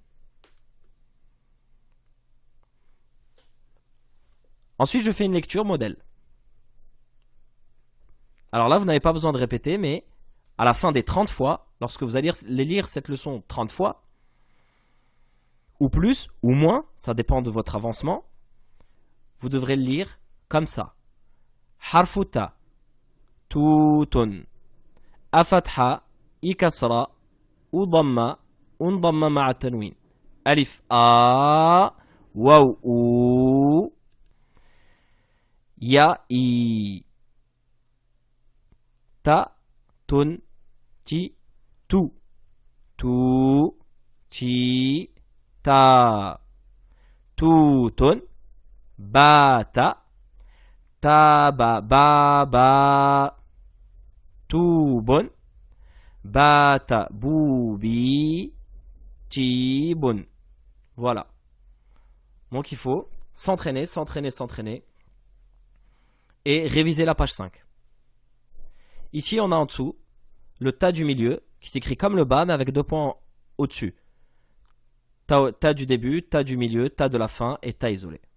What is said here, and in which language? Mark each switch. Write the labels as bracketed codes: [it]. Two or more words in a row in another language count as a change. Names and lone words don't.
[fr] Ensuite, je fais une lecture modèle. Alors là, vous n'avez pas besoin de répéter, mais à la fin des 30 fois, lorsque vous allez lire cette leçon 30 fois, ou plus, ou moins, ça dépend de votre avancement, vous devrez le lire comme ça. [ar] حرف التاء تُن الفتحة الكسرة الضمة الضمة مع التنوين. ألف أَ واو أُ ياء إِ. تَ تُن, تِ تُ. تُ تِ تَ. تُتُن بَتَ. تَبَ بَبَ. تُبُن بَتَ بُبِ. تِبُن. [fr] Voilà. Donc il faut s'entraîner, s'entraîner. Et réviser la page 5. Ici, on a en dessous le ta du milieu, qui s'écrit comme le bas, mais avec 2 points au-dessus. Ta du début, ta du milieu, ta de la fin et ta isolé.